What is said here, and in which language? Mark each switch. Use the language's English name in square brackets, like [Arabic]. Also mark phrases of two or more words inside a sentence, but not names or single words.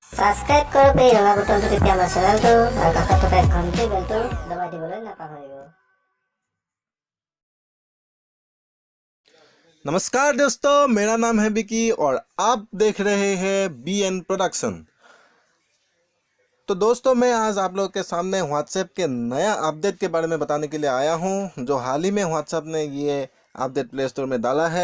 [Assamese] সাবস্ক্রাইব করো এই ৰঙা বুটনটো তেতিয়া আমাৰ চেনেলটো আৰু কাষত থকা ঘণ্টি বেলটো দবাই দিবলৈ নাপাহৰিব। [Hindi] नमस्कार दोस्तों, मेरा नाम है विकी और आप देख रहे हैं BN प्रोडक्शन। तो दोस्तों, मैं आज आप लोगों के सामने व्हाट्सएप के नया अपडेट के बारे में बताने के लिए आया हूं, जो हाल ही में व्हाट्सएप ने ये अपडेट प्ले स्टोर में डाला है।